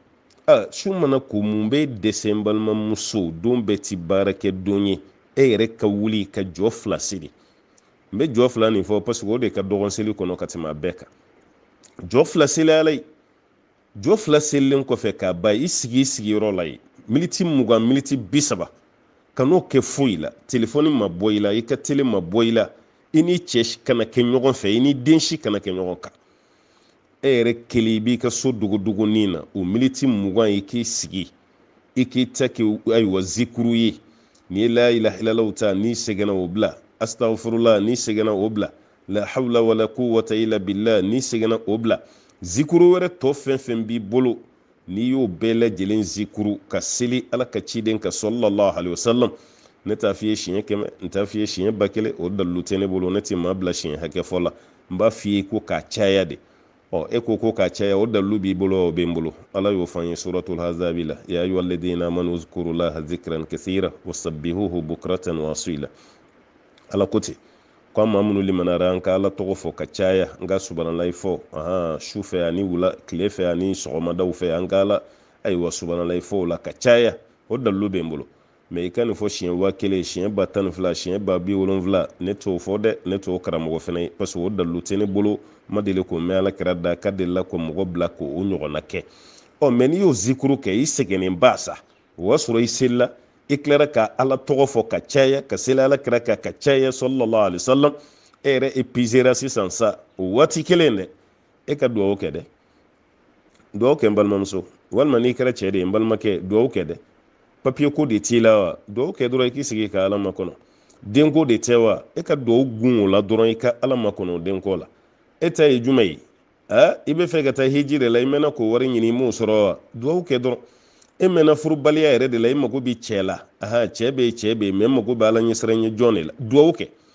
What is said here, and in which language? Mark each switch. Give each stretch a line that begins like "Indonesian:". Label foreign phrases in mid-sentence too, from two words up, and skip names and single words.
Bambara: su mana ko mun bɛ dɛsɛ n balimamuso don bɛɛ ti baara kɛ don ye e yɛrɛ ka wuli ka jɔ fila siri n bɛ jɔ fila nin fɔ
French: parce que
Bambara: o de ka dɔgɔn seli kɔnɔ ka tɛmɛ a bɛɛ kan jɔ fila seli ala ye jɔ fila selilen kɔfɛ k'a ba i sigi i sigiyɔrɔ la ye miniti 20 miniti 30 ka n'o kɛ foyi la telefɔni ma bɔ i la i ka tele ma bɔ i la i ni cɛ kana kɛ ɲɔgɔn fɛ i ni den si kana kɛ ɲɔgɔn kan e yɛrɛ kelen i b'i ka so dogodogonin na o miniti 20 i k'i sigi i k'i ta kɛ ayiwa zikuru ye n'i ye
Arabic: لا إله إلا الله
Bambara: ta n'i sɛgɛnna o bila astaghfirullah n'i sɛgɛnna o bila
Arabic: لا حول ولا قوة إلا بالله
Bambara: n'i sɛgɛnna o bila zikuru wɛrɛ tɔ fɛn fɛn b'i bolo n'i y'o bɛɛ lajɛlen zikuru ka seli ala ka ciden ka
Arabic: صلى الله عليه وسلم
Bambara: ne t'a f'i ye siɲɛ 100 n t'a f'i ye siɲɛ 1000 o dalilu tɛ ne bolo ne tɛ maa bila siɲɛ hakɛ fɔ la n b'a f'i ye ko k'a caya de e ko k'a caya o dalilu b'i bolo o bɛ n bolo ala y'o fɔ an ye
Arabic: سورة الأحزاب
Bambara: la
Arabic: يا أيها الذين آمنوا اذكروا الله ذكرا كثيرا وسبحوه بكرة وأصيلا
Bambara: ala ko ten ko an maa minnu limanara an ka ala tɔgɔ fɔ ka caya an ka subhanalahi fɔ su fɛ ani wula tile fɛ ani sɔgɔmadaw fɛ an ka ala ayiwa subhanalahi fɔ o la ka caya o dalilu bɛ n bolo mɛ i ka nin fɔ siɲɛ 1000 siɲɛ 102 siɲɛ 70 ne t'o fɔ dɛ ne t'o karamɔgɔ fɛnɛ ye
French: parce que
Bambara: o dalilu tɛ ne bolo ma deli ko mɛn ala kɛra da ka delila ko mɔgɔ bila ko o ɲɔgɔnna kɛ mɛ n'i y'o zikuru kɛ i sɛgɛnnen ba sa o y'a sɔrɔ i selila i tilara ka ala tɔgɔ fɔ ka caya ka seli ala kɛra ka caya
Arabic: صلى الله عليه وسلم
Bambara: e yɛrɛ épuisera sisan sa o waati kelen dɛ e ka duwawu kɛ dɛ duwawu kɛ n balimamuso walima n'i kɛra cɛ de ye n balimakɛ duwawu kɛ dɛ papiye ko de t'i la wa duwawu kɛ dɔrɔn i k'i sigi ka ala makɔnɔ denko de tɛ wa e ka duwawu gun o la dɔrɔn i ka ala makɔnɔ denko la e ta ye jumɛn ye i bɛ fɛ ka taa hiji de la i mɛnna k'o wari ɲini i m'o sɔrɔ wa duwawu kɛ dɔrɔn e mɛnna furubaliya yɛrɛ de la i mago bɛ cɛ la cɛ bɛ yen mɛ mago bɛ ala ɲɛsiranɲɛ jɔn de la duwawu kɛ